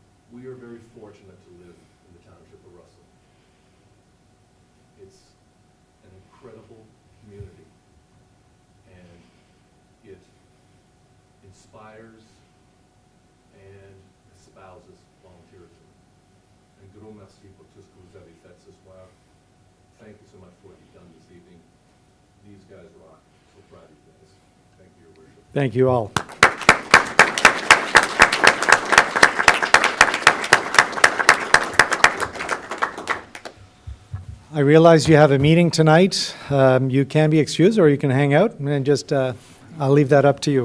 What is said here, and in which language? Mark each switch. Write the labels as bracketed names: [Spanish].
[English] We are very fortunate to live in the township of Russell. It's an incredible community, and it inspires and espouses volunteerism. [French] And gros merci pour tout ce que vous avez fait ce soir. [English] Thank you so much for what you've done this evening. These guys rock. So proud of you guys. Thank you, Your Worship. Thank you all. I realize you have a meeting tonight. You can be excused or you can hang out and just, I'll leave that up to you.